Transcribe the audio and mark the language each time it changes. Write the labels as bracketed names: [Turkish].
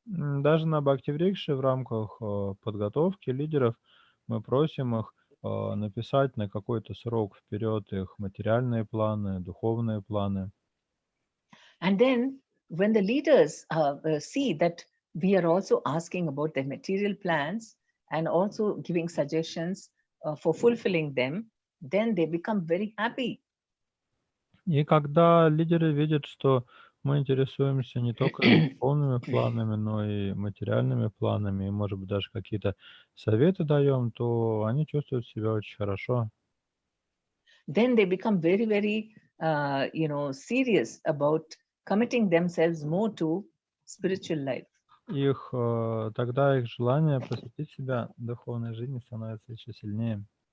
[Russian] Даже на Бхакти Врикше в рамках подготовки лидеров мы просим их написать на какой-то срок вперед их материальные планы, духовные планы. [English] And then when the leaders see that we are also asking about their material plans and also giving suggestions for fulfilling them, then they become very happy. [Russian] И когда лидеры видят, что мы интересуемся не только духовными планами, но и материальными планами, и, может быть, даже какие-то советы даем, то они чувствуют себя очень хорошо. [English] Then they become very, very, serious about committing themselves more to spiritual life. [Russian] Тогда их желание посвятить себя духовной жизни становится еще сильнее.